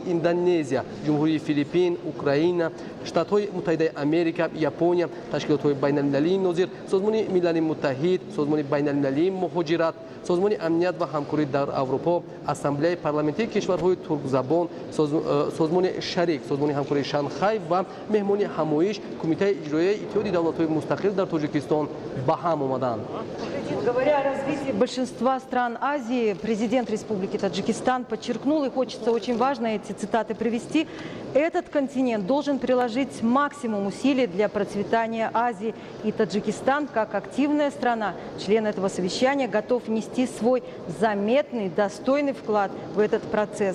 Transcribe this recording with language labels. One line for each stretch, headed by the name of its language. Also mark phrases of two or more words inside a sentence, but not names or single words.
Tajik: Индонезия, ҷумҳурии Филиппин, Украина, Штатҳои Муттаҳидаи Америка, Япония, ташкилотҳои байналмилалии нозир, Созмони Миллали Муттаҳид, Созмони байналмилалии муҳоҷират, Созмони амният ва ҳамкорӣ дар Аврупо, Ассамблеяи парламентии кишварҳои туркзабон, Созмони Шарик, Созмони ҳамкории Шанхай ва меҳмони намоиш Кумитаи иҷроияи Иттиҳоди давлатҳои мустақил дар Тоҷикистон ба ҳам омаданд.
Russian: Говоря о развитии большинства стран Азии, президент Республики Таджикистан подчеркнул, и хочется очень важно эти цитаты привести, этот континент должен приложить максимум усилий для процветания Азии, и Таджикистан, как активная страна, член этого совещания, готов внести свой заметный, достойный вклад в этот процесс.